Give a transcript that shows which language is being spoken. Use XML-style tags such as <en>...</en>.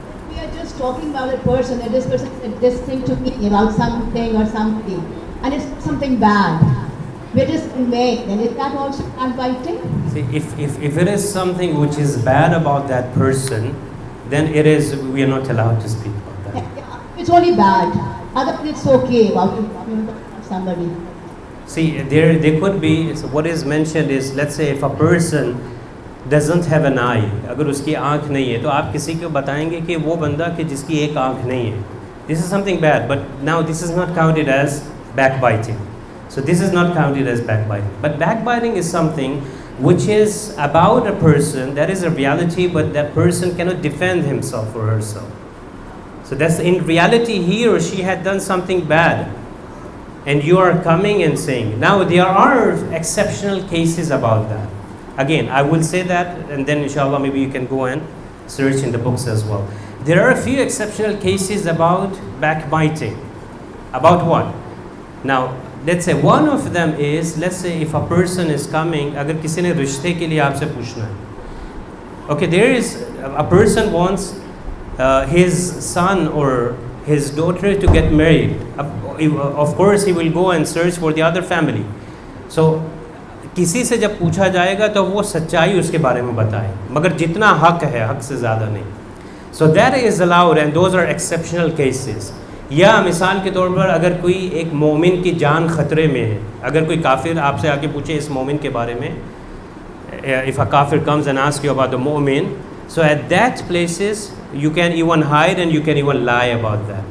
<en>We are just talking about a person, and this person said this thing to me about something or somebody, and it's something bad. We're just mad, and is that also backbiting? See, if it is something which is bad about that person, then we are not allowed to speak about that. It's only bad. Otherwise, it's okay about somebody. See, there could be, so what is mentioned is, let's say if a person doesn't have an eye,</en> <hi>अगर उसकी आँख नहीं है,</hi> <en>तो आप किसी को बताएंगे कि वो बंदा कि जिसकी एक आँख नहीं है. This is something bad, but now this is not counted as backbiting. So this is not counted as backbiting. But backbiting is something which is about a person, that is a reality, but that person cannot defend himself or herself. So that's, in reality, he or she had done something bad. and you are coming and saying. Now there are exceptional cases about that. Again, I will say that, and then inshallah maybe you can go and search in the books as well. There are a few exceptional cases about backbiting. About what? Now, let's say one of them is, let's say if a person is coming,</en> <hi>अगर किसी ने रिश्ते के लिए आपसे पूछना है.</hi> <en>Okay, there is a person wants his son or his daughter to get married. Of course, he will go and search for the other family.</en> <hi>So, किसी से जब पूछा जाएगा तो वो सच्चाई उसके बारे में बताए, मगर जितना हक है, हक से ज़्यादा नहीं.</hi> <en>So that is allowed and those are exceptional cases.</en> <hi>या मिसाल के तौर पर अगर कोई एक मोमिन की जान ख़तरे में है, अगर कोई काफिर आपसे आके पूछे इस मोमिन के बारे में,</hi> <en>if a kafir comes and asks you about the mu'min, so at that places you can even hide and you can even lie about that.</en>